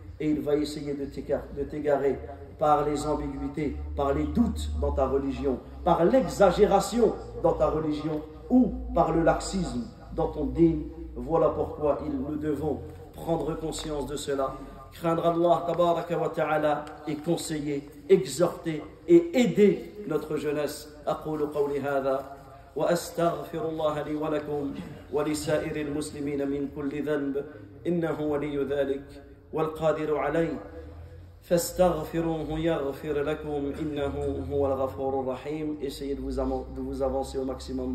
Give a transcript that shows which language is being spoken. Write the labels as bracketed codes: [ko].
[fr] Et il va essayer de t'égarer par les ambiguïtés, par les doutes dans ta religion, par l'exagération dans ta religion ou par le laxisme dans ton dîn. Voilà pourquoi nous devons prendre conscience de cela, craindre Allah [ar] tabaraka wa ta'ala [fr] et conseiller, exhorter et aider notre jeunesse. [ar] أقول قولي هذا وأستغفر الله لي ولكم ولسائر المسلمين من كل ذنب إنه ولي ذلك والقادر عليه فاستغفروه يغفر لكم إنه هو الغفور الرحيم. [fr] Essayez de vous avancer au maximum.